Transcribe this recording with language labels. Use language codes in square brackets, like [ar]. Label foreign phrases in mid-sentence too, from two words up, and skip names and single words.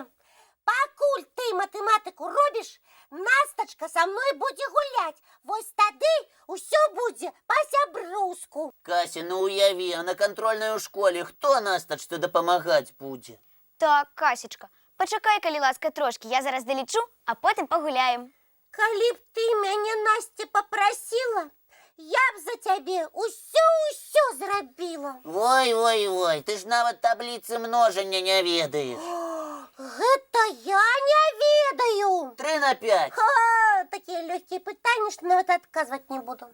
[be] Пакуль ты матэматыку робіш, Настачка са мной будзе гуляць. Вось тады ўсё будзе па-сяброўску. Кася, ну уяві, а на кантрольнай у школе хто настачцы дапамагаць будзе? Так, Касечка, пачакай, калі ласка, трошки. [uk] Я зараз долічу, а потім погуляємо. [be] Калі б ты мяне, Насця, папрасіла, я б за цябе ўсё зрабіла. Ой, ты ж нават табліцы множання не ведаеш. Гэта я не ведаю. 3 на 5. Такія лёгкія пытанні, што нават адказваць не буду.